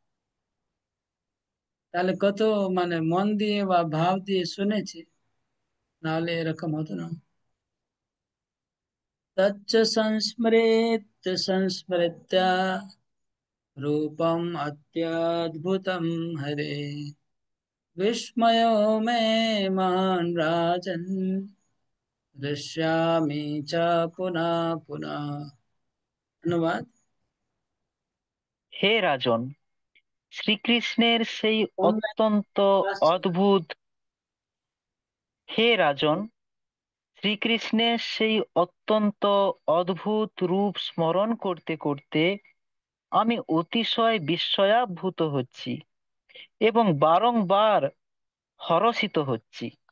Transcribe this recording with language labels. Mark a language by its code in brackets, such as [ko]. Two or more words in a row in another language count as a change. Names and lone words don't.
[bn] তাহলে কত মানে মন দিয়ে বা ভাব দিয়ে শুনেছে, নাহলে এরকম হতো না। [sa] তচ্চ সংস্মরেত সংস্মৃত্য রূপম অত্যদ্ভুতম হরে, विस्मयो मे महान् राजन्, दृश्यामि च पुनः पुनः। [bn] অনুবাদ। হে রাজন, শ্রীকৃষ্ণের সেই অনলাইন অত্যন্ত ক্লাস চলে। অদ্ভুত হে রাজন, শ্রীকৃষ্ণের সেই অত্যন্ত অদ্ভুত রূপ স্মরণ করতে করতে আমি অতিশয় বিস্ময়াভূত হচ্ছি এবং বারংবার হরষিত হচ্ছি।